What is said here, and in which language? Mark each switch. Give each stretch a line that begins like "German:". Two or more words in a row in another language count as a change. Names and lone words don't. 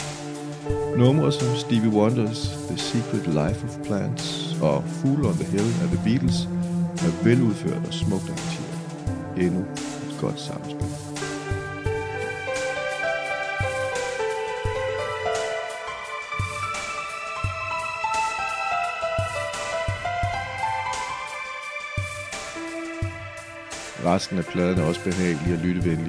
Danish: Numre som Stevie Wonders The Secret Life of Plants og Fool on the Hill af The Beatles er veludført og smukt arrangeret. Endnu et godt samspil. Resten af pladen er også behagelig og lyttevenlig.